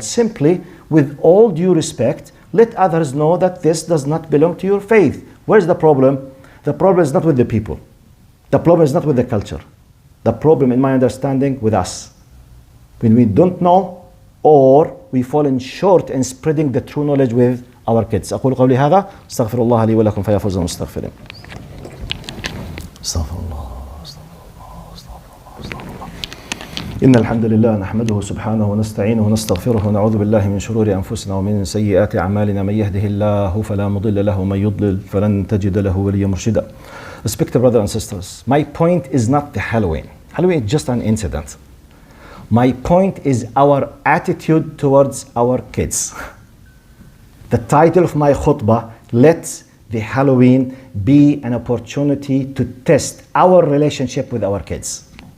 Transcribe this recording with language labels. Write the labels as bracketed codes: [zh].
[en] Simply, with all due respect, let others know that this does not belong to your faith. Where's the problem? The problem is not with the people. The problem is not with the culture. The problem, in my understanding, with us. When we don't know, or we fall in short in spreading the true knowledge with our kids. [ar] أقول قولي هذا استغفر الله لي ولكم فيا فوز المستغفرين. استغفر الله. إن الحمد لله نحمده سبحانه ونستعينه ونستغفره ونعوذ بالله من شرور أنفسنا ومن سيئات أعمالنا من يهده الله فلا مضل له ومن يضلل فلن تجد له وليا مرشدا. [en] Respected brothers and sisters, my point is not the Halloween. Halloween is just an incident. My point is our attitude towards our kids. The title of my khutbah, let the Halloween be an opportunity to test our relationship with our kids.